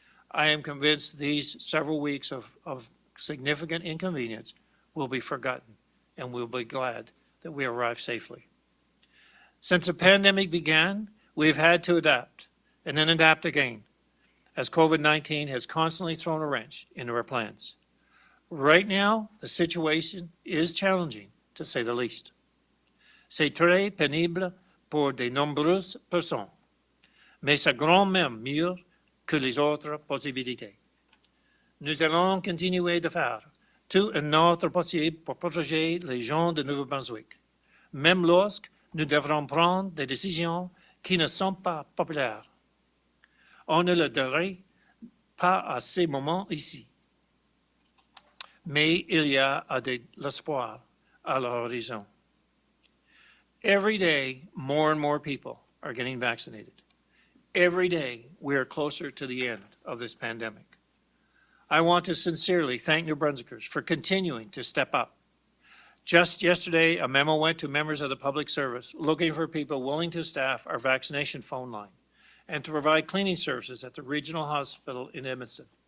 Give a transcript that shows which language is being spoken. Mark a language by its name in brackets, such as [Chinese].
[English] I am convinced these several weeks of significant inconvenience will be forgotten, and we'll be glad that we arrived safely. Since the pandemic began, we've had to adapt and then adapt again, as COVID-19 has constantly thrown a wrench into our plans. Right now, the situation is challenging, to say the least. [French] C'est très pénible pour de nombreuses personnes. mais c'est grand même mieux que les autres possibilités. Nous allons continuer de faire tout notre possible pour protéger les gens de Nouveau-Brunswick, même lorsque nous devrons prendre des décisions qui ne sont pas populaires. On ne le dirait pas à ces moments ici. Mais il y a de l'espoir à l'horizon. [English] Every day, more and more people are getting vaccinated. Every day, we are closer to the end of this pandemic. I want to sincerely thank New Brunswickers for continuing to step up. Just yesterday, a memo went to members of the public service looking for people willing to staff our vaccination phone line and to provide cleaning services at the regional hospital in Edmundston.